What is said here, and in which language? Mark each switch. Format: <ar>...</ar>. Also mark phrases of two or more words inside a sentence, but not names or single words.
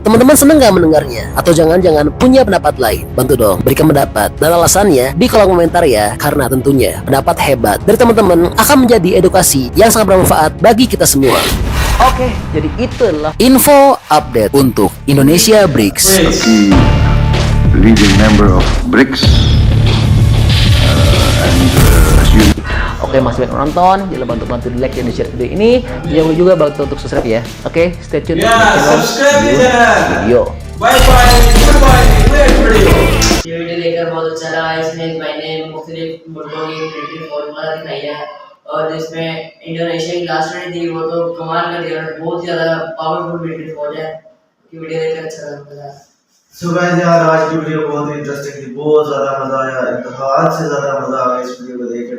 <id>Teman-teman seneng nggak mendengarnya? Atau jangan-jangan punya pendapat lain? Bantu dong, berikan pendapat dan alasannya di kolom komentar ya. Karena tentunya pendapat hebat dari teman-teman akan menjadi edukasi yang sangat bermanfaat bagi kita semua. Oke, jadi itu adalah</id> <en>info update</en> <id>untuk Indonesia BRICS.</id> <en>The leading member of BRICS.</en> <id>Oke, masih banyak nonton, jangan lupa untuk bantu di like dan di share video ini. Jangan lupa juga bantu untuk subscribe ya.</id> <en>Oke, stay tune</en> <id>Ya, subscribe di channel. video.</id> <en>Bye bye, goodbye, next video.</en> <hi>ये वीडियो देखकर बहुत अच्छा लगा। इसमें मैंने मुख्तलिफ मुल्कों की</hi> <en>military formula</en> <hi>दिखाई है और जिसमें इंडोनेशिया की लास्ट में थी वो तो कमाल का दिया, बहुत ज़्यादा</hi> <en>powerful military</en> <hi>फौज है। ये वीडियो देखकर अच्छा लगा।</hi> <en>so guys</en> <hi>यार, आज की वीडियो बहुत ही इंटरेस्टिंग थी, बहुत ज़्यादा मज़ा आया, इंतहा से ज़्यादा मज़ा आ गया इस वीडियो को देख के।</hi>